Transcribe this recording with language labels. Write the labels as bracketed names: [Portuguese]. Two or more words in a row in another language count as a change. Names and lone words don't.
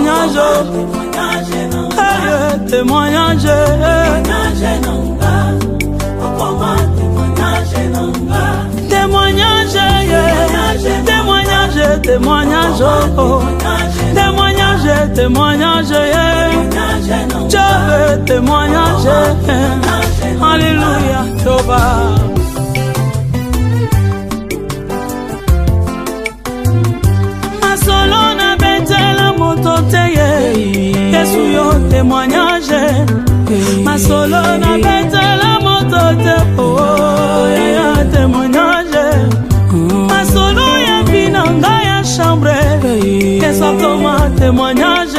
[French] témoignage, témoignage, témoignage, témoignage, témoignage, témoignage, je veux témoignage, alléluia, Jéhovah. [Lingala] Masolo na betela moto teye, Yesu yo témoignage. Masolo na betela moto te, oh ya témoignage. Masolo ya binanga ya chambre, Yesu koma témoignage.